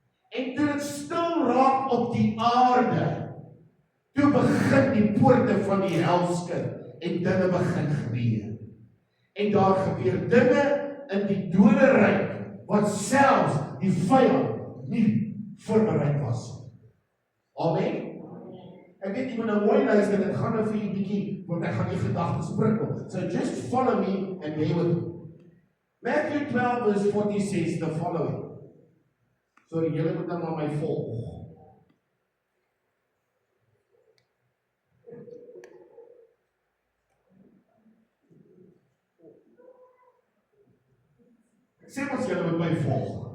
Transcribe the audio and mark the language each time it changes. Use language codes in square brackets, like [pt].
[af] En toe dit stil raak op die aarde, toe begin die poorte van die helskin en dinge begin gebeur. En daar gebeur dinge in die doderyk wat selfs die vyand nie voorbereid was. Amen. Ek weet jy moet nou mooi luister, dit gaan nou vir jy bietjie, want ek gaan die gedagtes prikkel. [en] So just follow me and bear with me. Matthew 12 verse 40 says the following. [af] So julle moet nou maar my volg. Sê wat julle moet my volg.